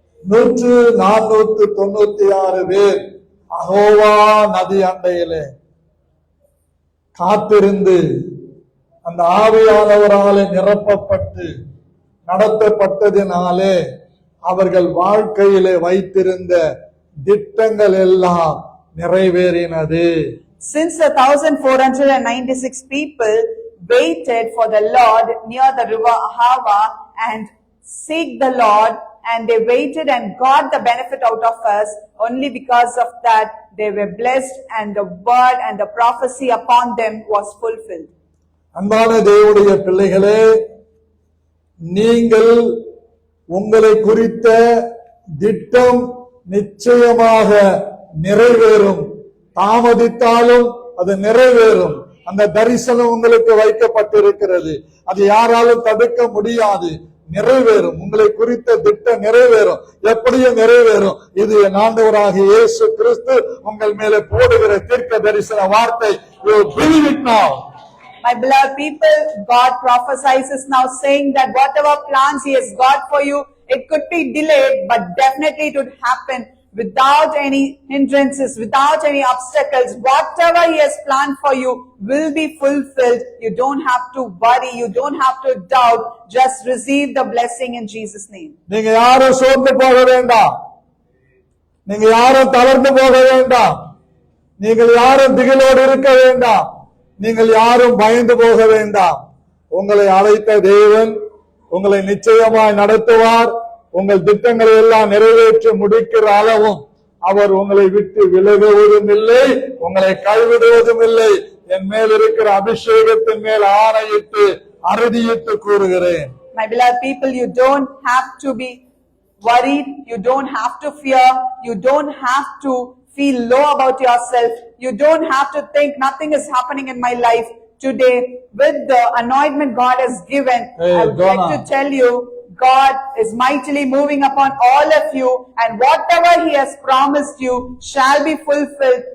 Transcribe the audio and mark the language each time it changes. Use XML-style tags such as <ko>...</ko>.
<ta>நூற்று 496 பேர் அகோவா நதி அண்டையிலே காத்திருந்து அந்த ஆவியானவராலே நிரப்பப்பட்டு நடத்தப்பட்டதினாலே அவர்கள் வாழ்க்கையிலே வைத்திருந்த திட்டங்கள் எல்லாம் நிறைவேறினது.</ta> <en>Since the 1496 people waited for the Lord near the river Ahava and seek the Lord, and they waited and got the benefit out of us, only because of that they were blessed and the word and the prophecy upon them was fulfilled.</en> <ta>அன்பான தேவனுடைய பிள்ளைகளே, நீங்கள் உங்களை குறித்த திட்டம் நிச்சயமாக நிறைவேறும். தாமதித்தாலும் அது நிறைவேறும். அந்த தரிசனம் உங்களுக்கு வைக்கப்பட்டிருக்கிறது. அது யாராலும் தடுக்க முடியாது. நிறைவேறும். உங்களை குறித்த திட்டம் நிறைவேறும். எப்படியும் நிறைவேறும். இது என் ஆண்டவராகிய இயேசு கிறிஸ்து உங்கள் மேலே போடுகிற தீர்க்க தரிசன வார்த்தை.</ta> <en>You believe it now. My beloved people, God prophesies now saying that whatever plans He has got for you, it could be delayed, but definitely it would happen without any hindrances, without any obstacles. Whatever He has planned for you will be fulfilled. You don't have to worry. You don't have to doubt. Just receive the blessing in Jesus' name.</en> <ta>நீங்க யாரும் சோர்ந்து போக வேண்டாம். நீங்க யாரும் தளர்ந்து போக வேண்டாம். நீங்கள் யாரும் திகிலோடு இருக்க வேண்டாம். நீங்கள் யாரும் பயந்து போக வேண்டாம். உங்களை அழைத்த தேவன் உங்களை நிச்சயமாய் நடத்துவார். உங்கள் திட்டங்களை எல்லாம் நிறைவேற்றி முடிக்கிற அளவும் அவர் உங்களை விட்டு விலகுவதும் இல்லை, உங்களை கைவிடுவதும் இல்லை. என் மேல் இருக்கிற அபிஷேகத்தின் மேல் ஆணையிட்டு அறுதியிட்டு கூறுகிறேன்.</ta> <en>My beloved people, you don't have to be worried. You don't have to fear. You don't have to feel low about yourself. You don't have to think nothing is happening in my life today. With the anointment God has given, Hey, I would Donna. like to tell you, God is mightily moving upon all of you, and whatever He has promised you shall be fulfilled.</en>